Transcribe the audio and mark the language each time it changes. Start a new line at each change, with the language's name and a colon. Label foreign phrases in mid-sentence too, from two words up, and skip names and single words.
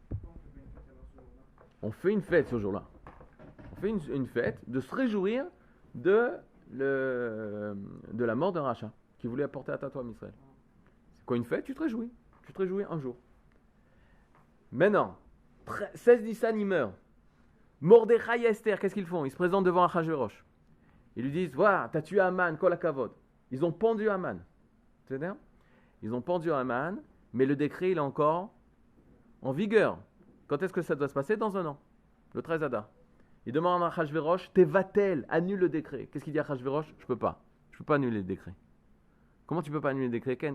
French: On fait une fête ce jour-là. On fait une fête de se réjouir de la mort d'un rachat qui voulait apporter à toi Ham Israël. C'est quoi une fête? Tu te réjouis. Tu te réjouis un jour. Maintenant, 16 Nissan, il meurt. Mordechai et Esther, qu'est-ce qu'ils font? Ils se présentent devant Achashverosh. Ils lui disent, voilà, t'as tué Haman,
Hebrew: כל הכבוד.
French: Ils ont pendu Haman. C'est-à-dire, ils ont pendu Haman, mais le décret, il est encore en vigueur. Quand est-ce que ça doit se passer? Dans un an. Le 13 Adar. Il demande à Achashverosh, tevatel, annule le décret. Qu'est-ce qu'il dit à Achashverosh? Je peux pas annuler le décret. Comment tu peux pas annuler le décret, Ken?